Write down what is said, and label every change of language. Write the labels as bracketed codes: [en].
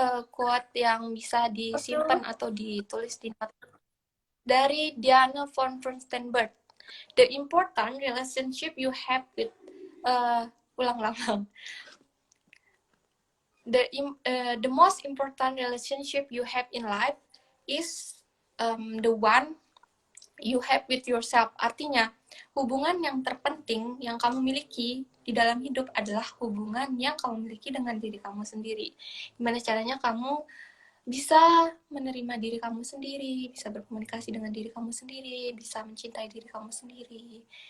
[id] Quote yang bisa disimpan Betul. atau ditulis di note dari Diana von Furstenberg. [en] The important relationship you have with ulang-ulang. The most important relationship you have in life is the one you have with yourself. [id] Artinya, hubungan yang terpenting yang kamu miliki di dalam hidup adalah hubungan yang kamu miliki dengan diri kamu sendiri. Gimana caranya kamu bisa menerima diri kamu sendiri, bisa berkomunikasi dengan diri kamu sendiri, bisa mencintai diri kamu sendiri.